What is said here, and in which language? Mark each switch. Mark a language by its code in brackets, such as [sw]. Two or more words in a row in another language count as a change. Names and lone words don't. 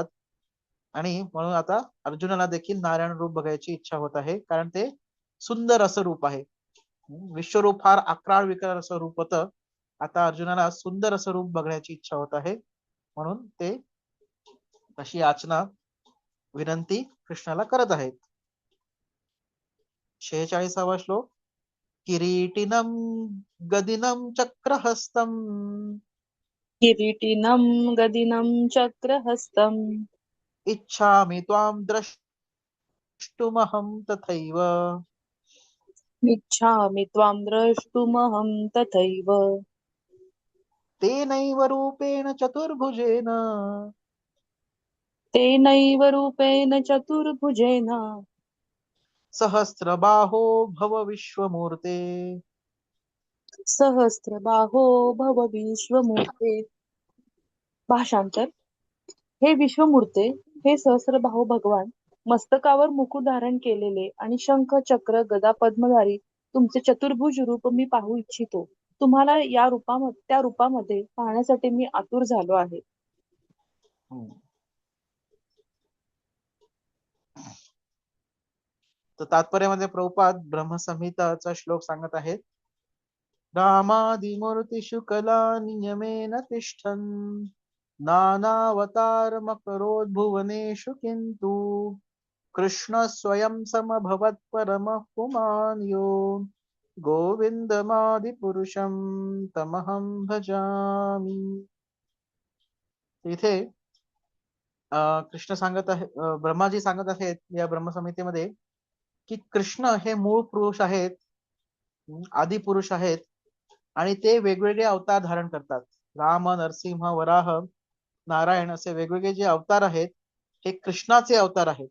[mr] आणि म्हणून आता अर्जुनाला देखील नारायण रूप बघायची इच्छा होत आहे, कारण ते सुंदर असं रूप आहे. विश्वरूप फार अक्राळ विक्राळ असं रूप होतं, आता अर्जुनाला सुंदर असं रूप बघण्याची इच्छा होत आहे. म्हणून ते तशी याचना विनंती कृष्णाला करत आहेत. 46वा श्लोक. [sa] किरीटिनम गदिनं चक्रहस्तम किरीटिनं गदिनं चक्रहस्तम् इच्छामि त्वां द्रष्टुमहं तथैव इच्छामि त्वां द्रष्टुमहं तथैव तेनैव रूपेण चतुर्भुजेन तेनैव रूपेण चतुर्भुजेन सहस्रबाहो भव विश्वमूर्ते. सहस्रबाहो भव विश्वमूर्ते. [mr] भाषांतर. हे विश्वमूर्ते, हे सहस्रबाहू भगवान, मस्तकावर मुकुट धारण केलेले आणि शंख चक्र गदा पद्मधारी तुमचे चतुर्भुज रूप मी पाहू इच्छितो. तुम्हाला त्या रूपामध्ये पाहण्यासाठी मी आतुर झालो आहे. तर तात्पर्यामध्ये प्रभुपाद ब्रह्मसंहिताचा श्लोक सांगत आहेत. [sa] रामादिमूर्तिषु कला नियमेन तिष्ठन् नानावतारमकरोद्भुवनेषु किन्तु कृष्ण स्वयं समभवत् परमः पुमान् यो गोविंदमादिपुरुषं तमहं भजामि. [mr] इथे कृष्ण सांगत आहे, ब्रह्माजी सांगत आहेत या ब्रह्मसंहितेमध्ये की कृष्ण हे मूळ पुरुष आहेत, आदी पुरुष आहेत आणि ते वेगवेगळे अवतार धारण करतात. राम, नरसिंह, वराह, नारायण असे वेगवेगळे जे अवतार आहेत हे कृष्णाचे अवतार आहेत.